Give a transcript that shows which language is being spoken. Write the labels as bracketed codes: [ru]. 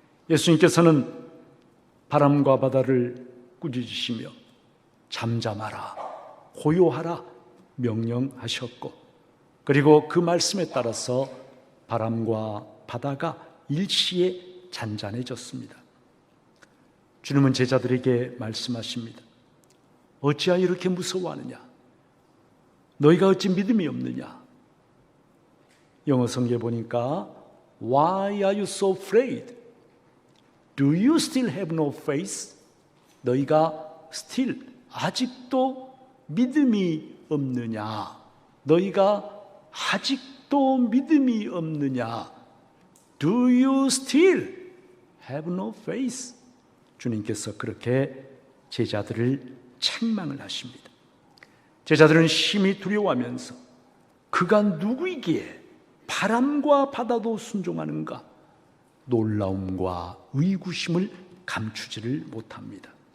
[ko] 예수님께서는 바람과 바다를 꾸짖으시며 잠잠하라, 고요하라 명령하셨고, 그리고 그 말씀에 따라서 바람과 바다가 일시에 잔잔해졌습니다. 주님은 제자들에게 말씀하십니다. 어찌하여 이렇게 무서워하느냐? 너희가 어찌 믿음이 없느냐? 영어 성경에 보니까 [en] Why are you so afraid? Do you still have no faith? [ko] 너희가 [en] still, [ko] 아직도 믿음이 없느냐? 너희가 아직도 믿음이 없느냐? [en] Do you still have no faith? [ko] 주님께서 그렇게 제자들을 책망을 하십니다. 제자들은 심히 두려워하면서 그가 누구이기에 바람과 바다도 순종하는가? 놀라움과 의구심을 감추지를 못합니다.